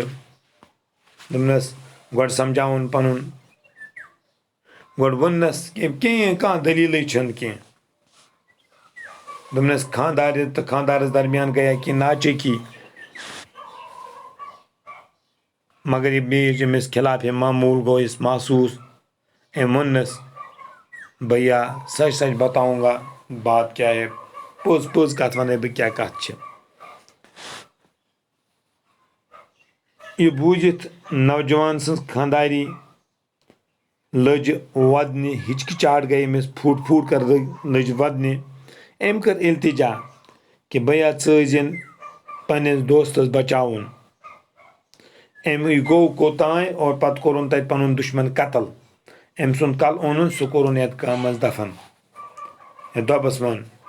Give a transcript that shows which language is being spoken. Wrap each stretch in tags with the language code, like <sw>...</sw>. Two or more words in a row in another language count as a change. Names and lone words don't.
<ks>دوٚپنس گۄڈٕ سمجھاوُن پنُن، گۄڈٕ ووٚننس کانٛہہ دٔلیٖلٕے چھنہٕ کینٛہہ۔ دوٚپنس خاندارِ تہٕ خاندارس درمیان گٔیا کینٛہہ ناچٲکی، مگر یہ بیچ أمِس خلاف معمول گو اس محسوس أمۍ ووٚننَس</ks> <ur>بھیا سچ سچ بتاؤں گا بات کیا ہے</ur> <ks>پوٚز پوٚز کتھ ونے بہٕ کیٛاہ کتھ چھِ یہ بوٗزِتھ نوجوان سٕنٛز خانٛداری لٔج ودنہِ ہچکچاہٹ گٔے أمِس پھوٗٹ پھوٗٹ کر لٔج ودنہِ أمۍ کٔر التجا کہ بھیا ژٕ ٲسۍزٮ۪ن پننِس دوستس بچاوُن أمۍ گوٚو کوٚتانۍ اور پتہٕ کوٚرُن تتہِ پنُن دُشمن قتل أمۍ سُنٛد کل اوٚنُن سُہ کوٚرُن یتھ گامس منٛز دفن دوٚپس وۄنۍ</ks>